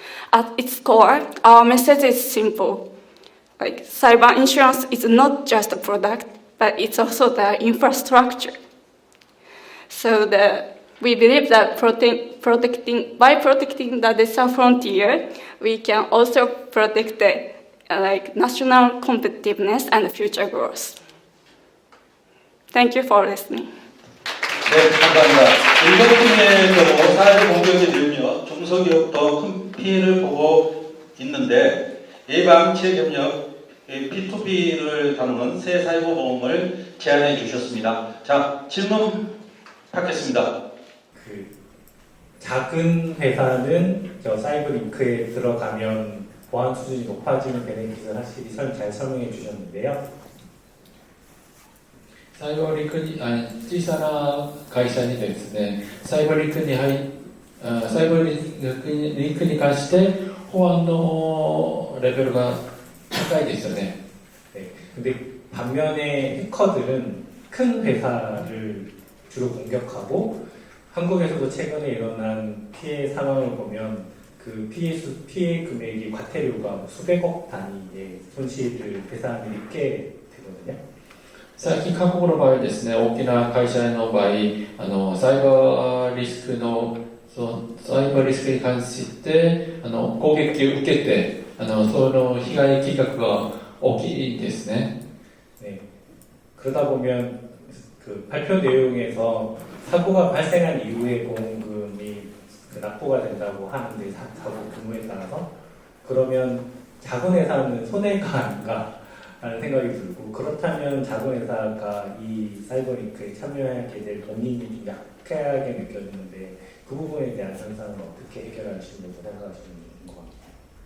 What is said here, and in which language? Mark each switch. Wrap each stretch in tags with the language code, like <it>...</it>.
<en>At its core, our message is simple. Cyber insurance is not just a product, but it's also the infrastructure. So we believe that by protecting the digital frontier, we can also protect the national competitiveness and future growth. Thank you for listening.</en> <ko>네, 감사합니다. 일본의 경우 사회적 공격에 비하며 중소기업 더 큰 피해를 보고 있는데 예방 체계협력 P2P를 다루는 새 사이버보험을 제안해 주셨습니다. 자, 질문 받겠습니다. 작은 회사는 사이버 링크에 들어가면 보안 수준이 높아지는 베네핏을 확실히 잘 설명해 주셨는데요.</ko> <ja>サイバーリンクに小さな会社にですね、サイバーリンクに関して保安のレベルが高いですよね。</ja> <ko>근데 반면에 해커들은 큰 회사를 주로 공격하고 한국에서도 최근에 일어난 피해 상황을 보면 그 피해 금액이 과태료가 수백억 단위의 손실을 배상을 입게 되거든요.</ko> <ja>最近韓国の場合はですね、大きな会社の場合、サイバーリスクに関して攻撃を受けてその被害金額が大きいですね。</ja> <ko>네. 그러다 보면 그 발표 내용에서 사고가 발생한 이후에 보험금이 납부가 된다고 하는데 사고 규모에 따라서 그러면 작은 회사는 손해가 아닌가 라는 생각이 들고 그렇다면 작은 회사가 이 사이버링크에 참여하게 될 본인이 좀 약하게 느껴지는데 그 부분에 대한 현상은 어떻게 해결할 수 있는지 생각하시는 것 같아요.</ko>